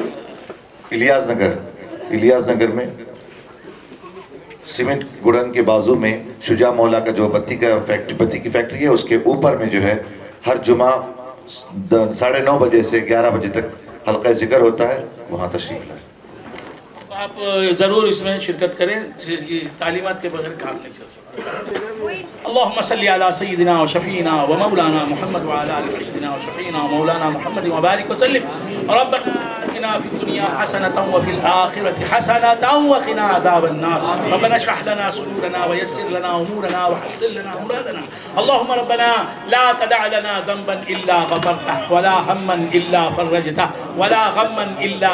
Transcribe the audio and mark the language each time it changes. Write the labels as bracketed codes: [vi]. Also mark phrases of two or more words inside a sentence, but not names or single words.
[ur] الیاس نگر میں سیمنٹ گڑن کے بازو میں شجاع مولا کا جو بتی کی فیکٹری ہے, اس کے اوپر میں جو ہے ہر جمعہ 9:30 بجے سے 11 بجے تک حلقہ ذکر ہوتا ہے, وہاں تشریف لائیں. آپ ضرور اس میں شرکت کریں, یہ تعلیمات کے بغیر کام نہیں چل سکتا. [ar] اللہم صلی علی سیدنا و شفینا و مولانا محمد و علی سیدنا و شفینا و مولانا محمد و بارک وسلم. ربنا آتنا فی الدنیا حسنة وفی الآخرة حسنة وقنا عذاب النار. ربنا اشرح لنا صدورنا ويسر لنا أمورنا وحسن لنا مرادنا. اللهم ربنا لا تدع لنا ذنبا إلا غفرته ولا هما إلا فرجته ولا غما إلا